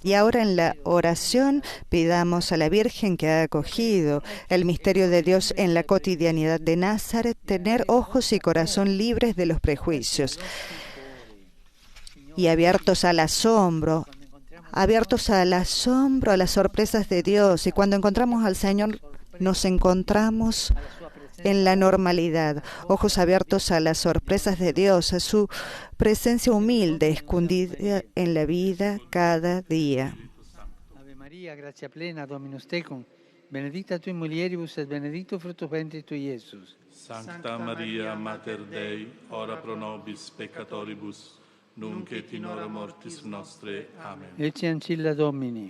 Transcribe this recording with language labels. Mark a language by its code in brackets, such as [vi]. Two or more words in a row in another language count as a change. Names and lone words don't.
[es] Y ahora en la oración pidamos a la Virgen que ha acogido el misterio de Dios en la cotidianidad de Nazaret, tener ojos y corazón libres de los prejuicios y abiertos al asombro, a las sorpresas de Dios. Y cuando encontramos al Señor, nos encontramos en la normalidad, ojos abiertos a las sorpresas de Dios, a su presencia humilde, escondida en la vida cada día. [la] Ave María, gracia plena, Dominus tecum, benedicta tui mulieribus et benedictus fructus ventris tui, Iesus. Sancta Maria, Mater Dei, ora pro nobis peccatoribus, nunc et in hora mortis nostre. Amen. Ecce ancilla Domini.